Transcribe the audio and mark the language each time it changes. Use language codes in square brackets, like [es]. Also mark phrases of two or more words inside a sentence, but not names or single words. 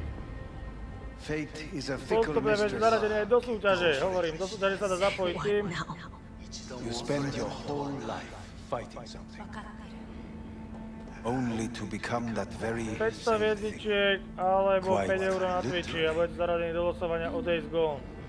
[en] Fate is a fickle [sk] Postupujeme [en] mistress. [sk] zaradené aj do súťaže, hovorím, do súťaže sa dá zapojiť tým. [en] You spend your whole life fighting something. Only to become that very [sk] 500 hviezdičiek alebo 5 eur na Twitchi a budete zaradení do losovania o Days Gone.